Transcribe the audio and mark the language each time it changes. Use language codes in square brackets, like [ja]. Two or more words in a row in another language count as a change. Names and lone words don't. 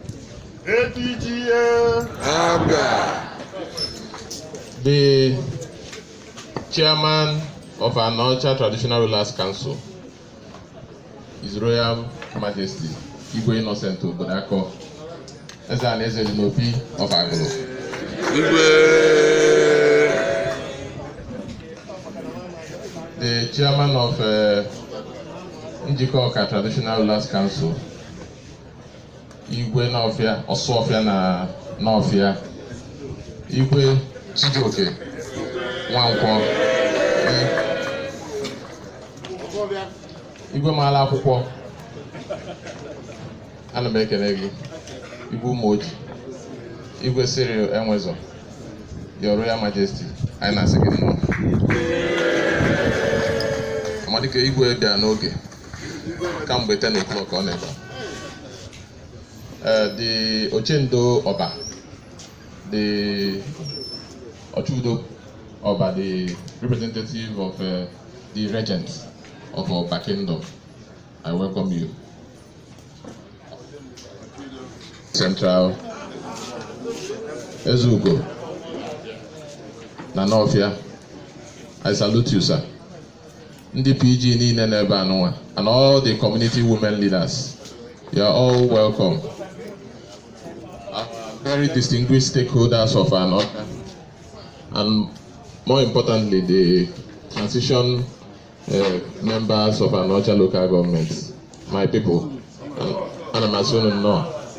[en] The chairman of Anocha Traditional Rulers Council, His Royal Majesty Igwe Innocent Obodako, Eze Anaeze Dinobi of Agolo. The chairman of Njikoka Traditional Rulers Council, Igwe Nofia, Osofia na Nofia, Igwe Chijioke Nwankwo, [ig] Igwe Mala Akwụkwọ, ana m ekele gị, Igwe Umoji, Igwe Cyril Enwezo, [en] Your Royal Majesty, [ig] anyị na-asị gị nnọọ. Amadike Igwe bịa n'oge kamgbe 10 o'clock ọ na-ebe. [en] The Ochendo Oba, the Ochudo Oba, the representative of the regent of Oba Kingdom, I welcome you. Central Ezugo Nanofia, I salute you, sir. [ig] Ndi PG niile n'ebe anụnwa, [en] and all the community women leaders, you are all welcome. Very distinguished stakeholders of Anocha, and more importantly, the transition members of Anocha local government, my people, and I'm assuming no.